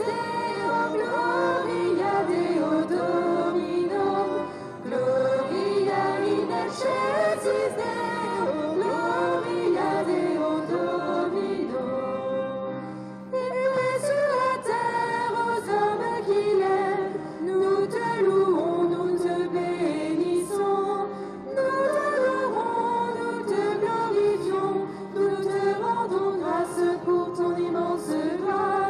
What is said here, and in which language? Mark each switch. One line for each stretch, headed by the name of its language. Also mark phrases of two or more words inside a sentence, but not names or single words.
Latin: Deo, Gloria Deo Dominum, Gloria in excelsis Deo, Gloria Deo Dominum.
French: Et paix sur la terre aux hommes qu'il aime, nous te louons, nous te bénissons, nous t'adorons, nous te glorifions, nous te rendons grâce pour ton immense gloire.